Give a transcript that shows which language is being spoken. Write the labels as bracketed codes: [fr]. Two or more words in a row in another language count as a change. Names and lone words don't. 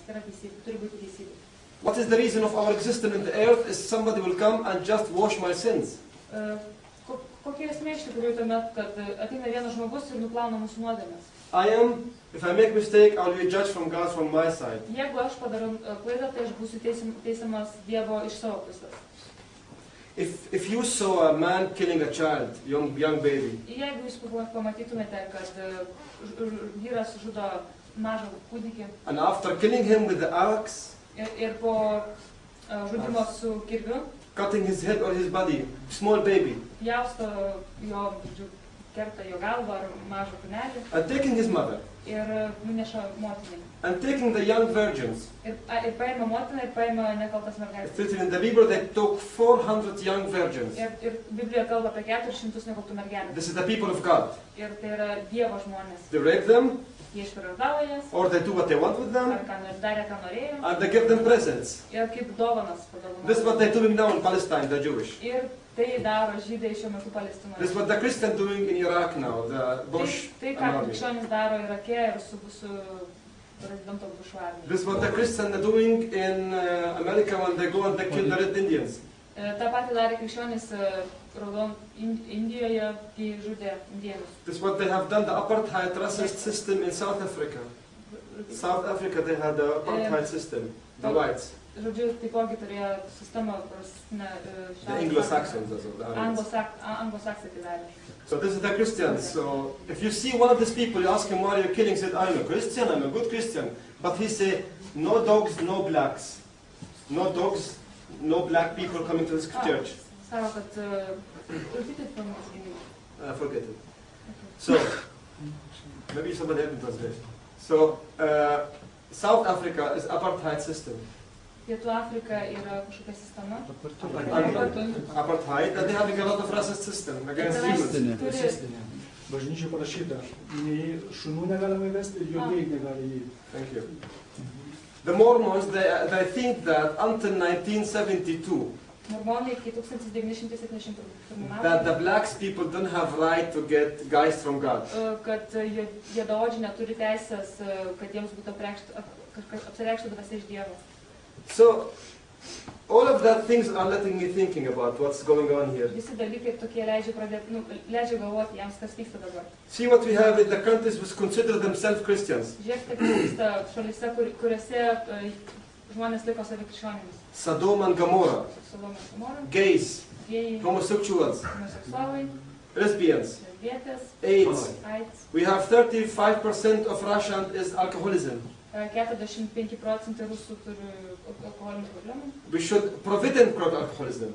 [lt] Tai yra teisybė, turi būti teisybė. [en] What is the reason of our existence in the earth is somebody will come and just wash my sins. [lt] Kokia esmė iš tikrųjų tuomet, kad ateina vienas žmogus ir nuplauna mūsų nuodėmės? [en] If I make mistake, I will be judged from God from my side. [lt] Jeigu aš padarau klaidą, tai aš būsiu teisiamas Dievo iš savo pusės. [en] If you saw a man killing a child, young baby, [lt] Jeigu jūs pamatytumėte, kad vyras žudo mažą kūdikį [en] and after killing him with the axe, [lt] ir po žudimo su kirviu, [en] cutting his head or his body, small baby, [lt] pjausto jo, kerta jo galvą ar mažą kūnelį [en] and taking his mother, [lt] ir nuneša motinai. [en] and taking the young virgins. [lt] Ir paima motiną ir paima nekaltas [en] It's [lt] mergaitės. [en] written in the Bible they took 400 young virgins. [lt] Ir Biblijoje kalba apie 400 nekaltų mergelių. [en] This is the people of God. [lt] Ir tai yra Dievo žmonės. [en] They rape them, [lt] Jie išprievartavo jas, [en] or they do what they want with them, [lt] ar darė, ką norėjo, [en] and they give them presents. [lt] ir kaip dovanas [en] This is what [lt] padovanojo. [en] they're doing now in Palestine, the Jewish. [lt] Ir tai daro žydai šiuo metu Palestinoje. [en] This is what the Christians doing in Iraq now, the Bush [lt] Tai ką [en] army. [lt] krikščionys daro Irake ir su prezidento Bushu armija. [en] This is what the Christians are doing in America when they go and they kill the Red Indians. [lt] Ta pati darė krikščionys Indijoje, kai žudė indėnus. [en] This is what they have done, the apartheid racist system in South Africa. South Africa, they had the apartheid system, the whites. [lt] Žodžiu, taipogi turėjo sistemą, [en] The Anglo-Saxons, that's what that is. [lt] Anglosaksai tai darė. [en] So this is the Christians. So if you see one of these people, you ask him why you're killing, he said, I'm a Christian, I'm a good Christian. But he said, no dogs, no blacks. No dogs, no black people coming to this church. [lt] Sako, kad [en] repeat it for me. Forget it. So, maybe somebody help me translate. So, South Africa is apartheid system. [lt] Pietų Afrika yra kažkokia sistema. [en] Apartheid, and they having a lot of racist system against humans. [lt] Bažnyčia parašyta, nei šunų negalima įvesti ir juodai negali įeiti. [en] Thank you. The Mormons, they think that until 1972, [lt] Mormonai iki 1971 [en] that the [lt] metų, [en] blacks people don't have right to get guys from God. [lt] kad juodaodžiai neturi teisės, kad jiems būtų apsireikšta dvasia iš Dievo. [en] So, All of that things are letting me thinking about what's going on here. [lt] Visi dalykai tokie leidžia galvoti jiems, kas vyksta dabar. [en] See what we have in the countries which consider themselves Christians. [lt] Žiūrėkite, kas vyksta šalyse, kuriuose žmonės laiko save krikščionimis. [en] Sodom and Gomorrah, [lt] Sodomas ir Gomora, [en] gays, [lt] gėjai, [en] homosexuals, [lt] homoseksualai, [en] lesbians, [lt] lesbietės, [en] AIDS. [lt] AIDS. [en] We have 35% of Russian is alcoholism. 45% rusų turi alkoholinių problemų. We should prevent alcoholism.